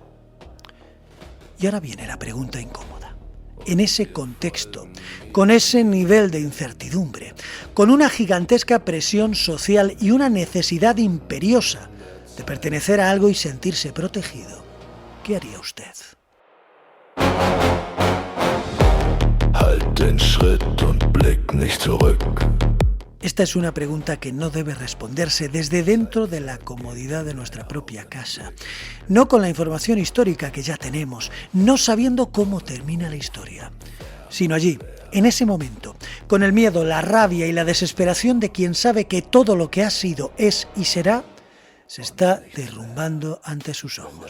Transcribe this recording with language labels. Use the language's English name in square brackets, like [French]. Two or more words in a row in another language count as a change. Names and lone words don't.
[Spanish] Y ahora viene la pregunta incómoda. En ese contexto, con ese nivel de incertidumbre, con una gigantesca presión social y una necesidad imperiosa de pertenecer a algo y sentirse protegido, ¿qué haría usted? [German] Halt den Schritt und blick nicht zurück. [Spanish] Esta es una pregunta que no debe responderse desde dentro de la comodidad de nuestra propia casa, no con la información histórica que ya tenemos, no sabiendo cómo termina la historia, sino allí, en ese momento, con el miedo, la rabia y la desesperación de quien sabe que todo lo que ha sido, es y será, se está derrumbando ante sus ojos.